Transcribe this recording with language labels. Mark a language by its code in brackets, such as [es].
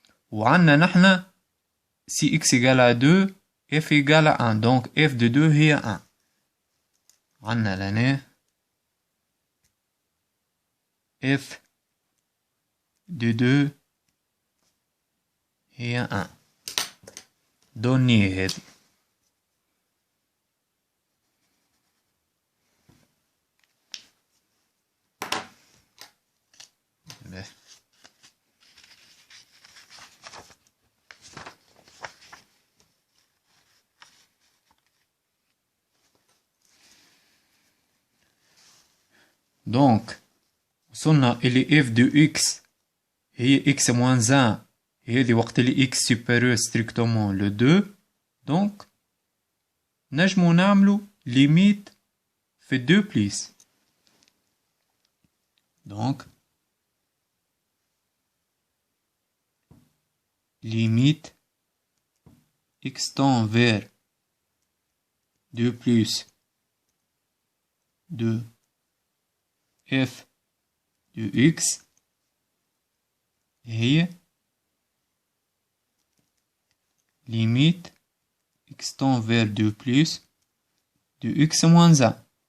[ar] وعندنا نحنا [fr] si x égale à 2 f égale à 1 donc f de 2 هي 1. [ar] عندنا لهنا [fr] f de 2 [ar] هي 1 دوني هذه. دونك وصلنا إلي [fr] f de x هي x moins 1 [ar] هذه وقت اللي [fr] x supérieur strictement le 2. [ar] دونك نجمو نعملو ليميت في 2 بليس. [fr] دونك limite x tend vers 2 plus de f de x هي limite x tend vers 2 plus de x moins 1